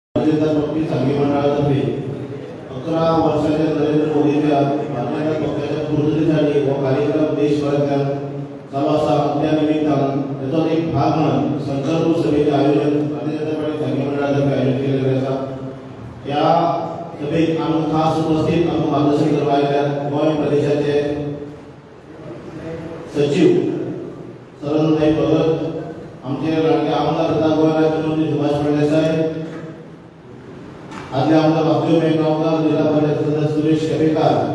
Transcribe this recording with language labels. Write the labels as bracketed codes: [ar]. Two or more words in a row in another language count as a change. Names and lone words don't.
[mr] भारतीय जनता पक्ष सांगली मंडळातर्फे 11 वर्षाच्या नरेंद्र मोदींच्या भारतीय जनता पक्षाच्या पूर्ततेसाठी व कार्यक्रम देशभरातल्या चालू असा त्या निमित्तान त्याचा एक भाग म्हणून संकल्प सभेचे आयोजन भारतीय जनता पार्टी सांगली मंडळातर्फे आयोजित केले गेले असा। या सभेत आम्ही खास उपस्थित आम्ही मार्गदर्शन करवायला गोवा प्रदेशाचे सचिव सरनताई भगत, आमचे लाडके आमदार तथा गोवा राज्यमंत्री सुभाष फडणवीस, आदले आमदार बापू मेघगावकर, जिल्हा परिषद सदस्य सुरेश केपेकर,